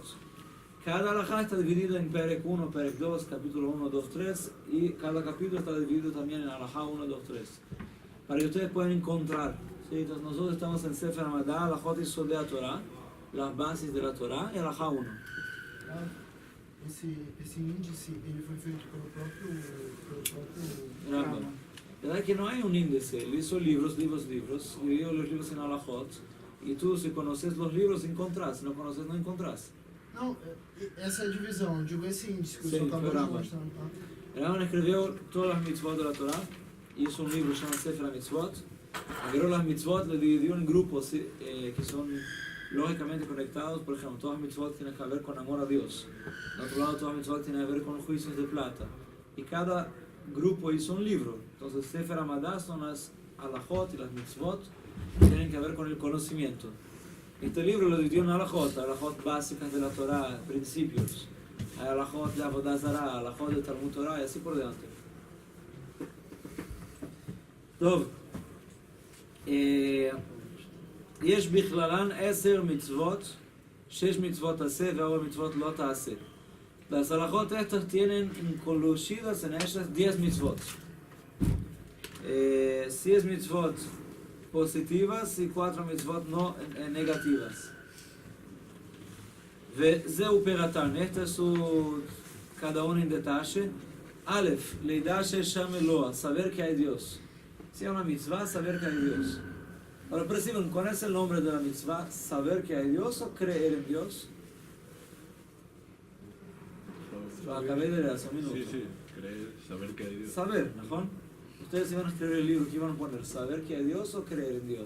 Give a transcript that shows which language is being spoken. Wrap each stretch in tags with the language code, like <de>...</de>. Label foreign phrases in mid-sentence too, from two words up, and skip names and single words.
<es>Cada alajá está dividido en Perek 1, Perek 2, capítulo 1, 2, 3, y cada capítulo está dividido también en alajá 1, 2, 3. Para que ustedes puedan encontrar. ¿Sí? Entonces nosotros estamos en</es> <he>ספר המדע, הלכות יסודי תורה,</he> <es>las bases de la Torah, y alajá 1.</es> <pt>Esse índice, ele foi feito pelo próprio Rambam.</pt> <es>La verdad que no hay un índice, él hizo libros, dividió los libros en alajot, y tú si conoces los libros encontrás, si no conoces no encontrás.</es> <pt>Não, essa é a divisão, eu digo esse índice que o Sim, senhor acabou de Rambam. mostrar. Tá?</pt> <es>Rambam escribió todas las mitzvot de la Torah, hizo un libro llamado</es> <he>ספר מצוות,</he> <es>agarró las mitzvot, lo dividió en grupos que son lógicamente conectados. Por ejemplo, todas las mitzvot tienen que ver con amor a Dios. De otro lado, todas las mitzvot tienen que ver con juicios de plata. Y cada grupo hizo un libro. Entonces, Sefer Amadá son las alajot y las mitzvot que tienen que ver con el conocimiento. Este libro lo dividió en alajot básicas de la Torah, principios. Hay alajot de</es> <he>עבודה זרה,</he> <es>alajot de</es> <he>תלמוד תורה</he> <es>y así por delante.</es> <he>טוב, יש בכללן 10 מצוות, 6 מצוות עשה ו4 מצוות לא תעשה.</he> <es>Las alajot estas tienen incluidas en ellas 10 mitzvot. 6 mitzvot positivas y 4 mitzvot no negativas.</es> <he>וזהו פירתן,</he> <es>este es su, cada uno en detalle.</es> <he>Aleph, לידע שיש שם אלוה,</he> <es>saber que hay Dios. Si hay una mitzvah, saber que hay Dios. Ahora perciben, ¿cuál es el nombre de la mitzvah? ¿Saber que hay Dios o creer en Dios? Lo acabé de leer hace un minuto. Sí, creer, saber que hay Dios. Saber, ¿no? Ustedes iban a escribir el libro, ¿qué iban a poner? ¿Saber que hay Dios o creer en Dios?</es>